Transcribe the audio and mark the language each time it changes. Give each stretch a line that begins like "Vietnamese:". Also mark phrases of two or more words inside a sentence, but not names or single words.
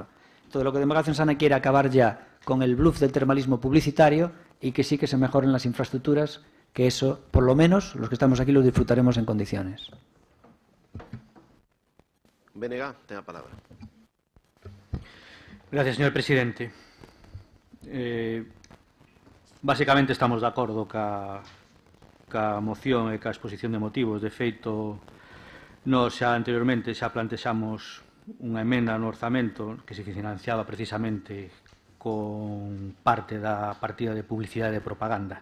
Spanish: Todo lo que Democracia Orensana quiere acabar ya con el bluff del termalismo publicitario y que sí que se mejoren las infraestructuras, que eso, por lo menos, los que estamos aquí lo disfrutaremos en condiciones. Benega, tenga palabra. Gracias, señor presidente.
Galician: Básicamente estamos de acordo ca moción e ca exposición de motivos. De feito, nós xa anteriormente xa plantexamos unha emenda no orzamento que se financiaba precisamente con parte da partida de publicidade e propaganda.